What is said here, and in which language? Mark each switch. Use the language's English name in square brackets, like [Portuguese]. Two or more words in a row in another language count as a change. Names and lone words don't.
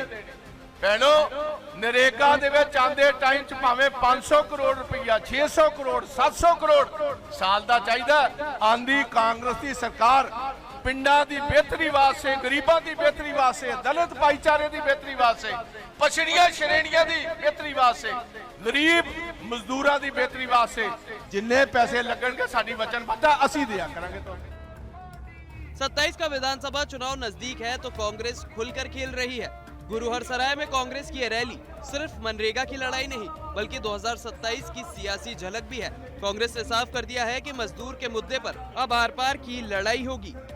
[Punjabi] ਭੈਣੋ, ਨਰੇਗਾ ਦੇ ਵਿੱਚ ਆਂਦੇ ਟਾਈਮ ਚ ਭਾਵੇਂ 500 ਕਰੋੜ ਰੁਪਈਆ, 600 ਕਰੋੜ, 700 ਕਰੋੜ ਸਾਲ ਦਾ ਚਾਹੀਦਾ। ਆਂਦੀ ਕਾਂਗਰਸ ਦੀ ਸਰਕਾਰ ਪਿੰਡਾਂ ਦੀ ਬਿਹਤਰੀ ਵਾਸਤੇ, ਗਰੀਬਾਂ ਦੀ ਬਿਹਤਰੀ ਵਾਸਤੇ, ਦਲਿਤ ਭਾਈਚਾਰੇ ਦੀ ਬਿਹਤਰੀ ਵਾਸਤੇ, ਪਛੜੀਆਂ ਸ਼੍ਰੇਣੀਆਂ ਦੀ ਬਿਹਤਰੀ ਵਾਸਤੇ, ਗਰੀਬ ਮਜ਼ਦੂਰਾਂ ਦੀ ਬਿਹਤਰੀ ਵਾਸਤੇ ਜਿੰਨੇ ਪੈਸੇ ਲੱਗਣਗੇ ਸਾਡੀ ਵਚਨਬੱਧਤਾ ਅਸੀਂ ਦਿਆ ਕਰਾਂਗੇ। तो [Hindi] 27 का विधानसभा चुनाव नजदीक है तो कांग्रेस खुलकर खेल रही है। गुरुहरसराय में कांग्रेस की रैली सिर्फ मनरेगा की लड़ाई नहीं बल्कि 2027 की सियासी झलक भी है। कांग्रेस ने साफ कर दिया है कि मजदूर के मुद्दे पर अब आर पार की लड़ाई होगी।